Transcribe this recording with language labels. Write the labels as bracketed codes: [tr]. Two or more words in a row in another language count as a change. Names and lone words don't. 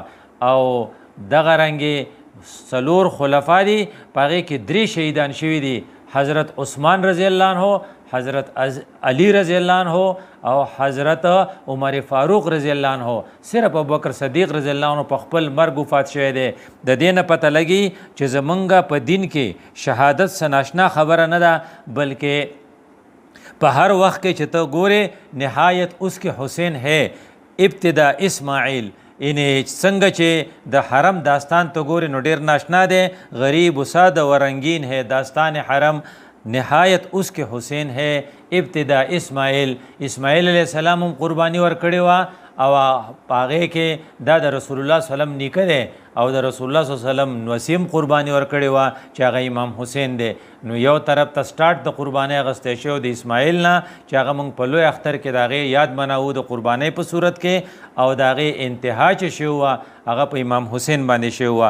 [ps] او دغه رنګې 4 خلفا دي، په هغې کې 3 شهیدان شوي دي، حضرت عثمان [ar] رضی الله عنه، [ps] حضرت علی [ar] رضی الله عنه [ps] او حضرت عمر فاروق [ar] رضی الله عنه. [ps] صرف ابوبکر صدیق [ar] رضی الله عنه [ps] په خپل مرګ وفات شوی دی. د دې نه پته لګي چې زمونږ په دین کې شهادت څه ناشنا خبره نه ده، بلکې په هر وخت کې چې ته ګورې [ur] نهایت اس کې حسین ہے، ابتدا اسماعیل. [ps] یعنی څنګه چې د حرم داستان ته ګورې نو ډېر ناشنا دی، [ur] غریب و ساده و رنگین ہے داستان حرم، نهایت اس کے حسین ہے، ابتدا اسماعیل. [ps] اسماعیل [ar] علیہ السلام [ps] هم قربانی ورکړې وه، او هغې کې دا د رسول الله [ar] صلی الله علیه وسلم [ps] نیکه دی، او د رسول الله [ar] صلی الله علیه وسلم [ps] وسیم قربانی ورکړې وه چې هغه امام حسین دی. نو یو طرف ته سټارټ د قربانۍ اخیستی شوی د اسماعیل نه، چې هغه موږ په لوی اختر کې د هغې یاد مناوو د قربانۍ په صورت کې، او د هغې انتها چې شوی وه هغه په امام حسین باندې شوی وه.